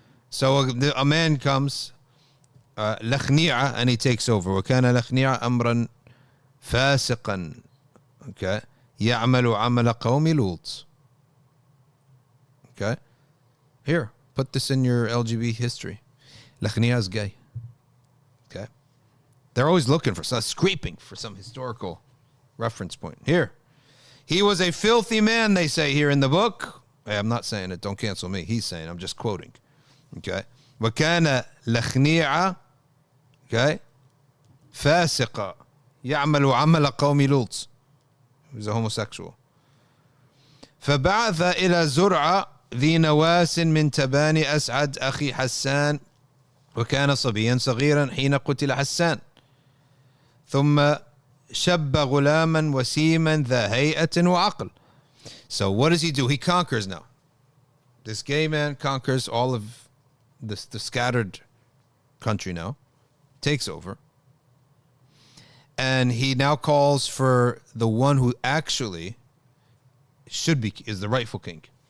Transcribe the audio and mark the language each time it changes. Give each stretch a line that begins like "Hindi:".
English: So a man comes, لخنيع, and he takes over.
Arabic: وكان لخنيع أمرا فاسقا, okay, يعمل عمل قوم لوط.
English: Okay, here, put this in your LGB history. Lakhniya is gay. Okay, they're always looking for scraping for some historical reference point. Here, he was a filthy man, they say here in the book. Hey, I'm not saying it, don't cancel me. He's saying, I'm just quoting.
Arabic: Okay, وكان لخنيعة, okay, فاسقة يعمل عمل قوم لوط.
English: He was a homosexual.
Arabic: فبعث إلى زرعة ذي نواس من تبان أسعد أخي حسان وكان صبيا صغيرا حين قتل حسان ثم شب غلاما وسيما ذا هيئة وعقل.
English: So what does he do? He conquers now. This gay man conquers all of the scattered country now, takes over, and he now calls for the one who actually is the rightful king.